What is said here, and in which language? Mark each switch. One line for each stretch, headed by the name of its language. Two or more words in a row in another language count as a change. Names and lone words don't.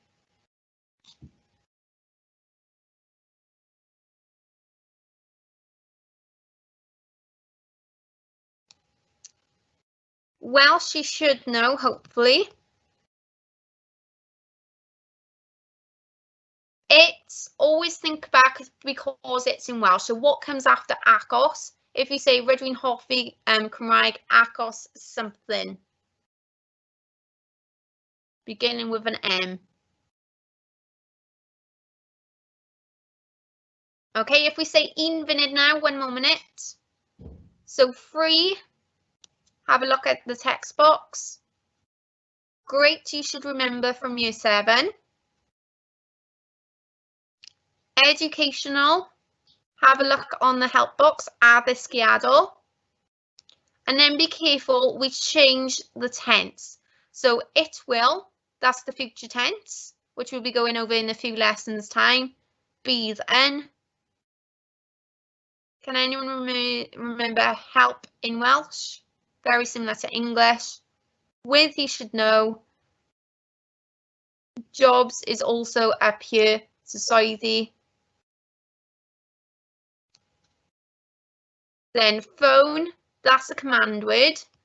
English: Welsh you should know, hopefully. It's always think back because it's in Welsh. So what comes after acos? If you say
Welsh: rydw i'n hoffi Cymraeg,
English: acos something. Beginning with an M. Okay, if we say
Welsh: un funud
English: now, 1 more minute. So free, have a look at the text box. Great, you should remember from year 7. Educational, have a look on the help box, addysgiadol. And then be careful, we change the tense. So it will, that's the future tense, which we'll be going over in a few lessons time.
Welsh: Bydd yn.
English: Can anyone remember help in Welsh? Very similar to English. With, you should know. Jobs is also up here, Cyfieithu. Then phone, that's a command word.